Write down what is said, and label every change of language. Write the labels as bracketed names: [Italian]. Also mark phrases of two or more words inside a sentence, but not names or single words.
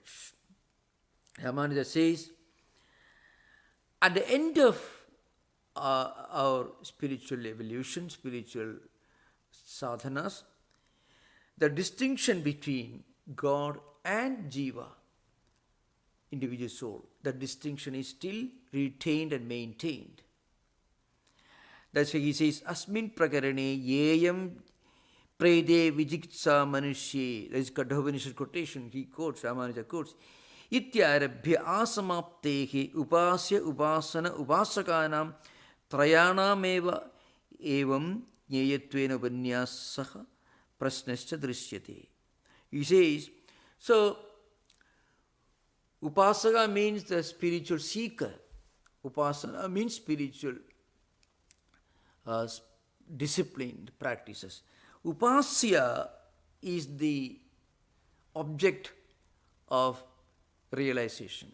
[English] Rāmānuja says, at the end of our spiritual evolution, spiritual sadhanas, the distinction between God and Jiva, individual soul, that distinction is still retained and maintained. That's why he says, [Sanskrit] Asmin prakarane yeyam prede vijiksa manushye. [English] That is Kadhopanishad quotation. He quotes, Rāmānuja quotes, [Sanskrit] Ityarabhya asamaptehe upasya upasana upasakanam trayanameva evam nyeyatvena upanyasaha prasnascha drishyate. [English] He says, so upasaka means the spiritual seeker. Upasana means spiritual disciplined practices. Upasya is the object of realization.